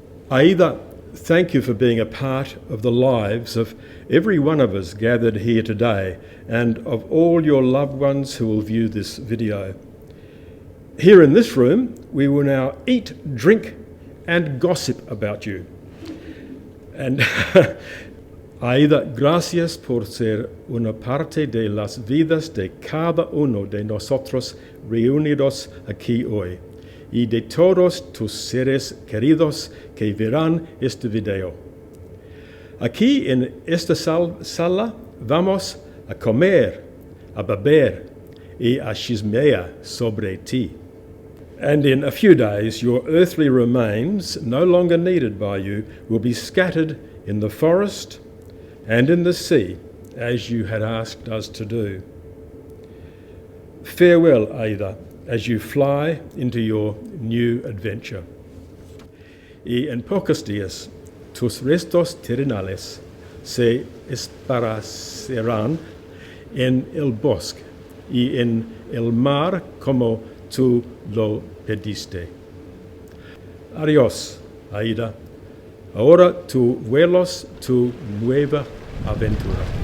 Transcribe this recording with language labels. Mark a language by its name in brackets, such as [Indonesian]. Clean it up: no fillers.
[English] Aida, thank you for being a part of the lives of every one of us gathered here today and of all your loved ones who will view this video. Here in this room, we will now eat, drink, and gossip about you. [Spanish] And Aida, gracias por ser una parte de las vidas de cada uno de nosotros reunidos aquí hoy, y de todos tus seres queridos que verán este video. Aquí en esta sala vamos a comer, a beber y a chismear sobre ti. [English] And in a few days, your earthly remains, no longer needed by you, will be scattered in the forest and in the sea, as you had asked us to do. Farewell, Aida, as you fly into your new adventure. [Spanish] Y en pocos días, tus restos terrenales se esparcerán en el bosque y en el mar como tú lo pediste. Adiós, Aida. Ahora tu vuelos, tu nueva aventura.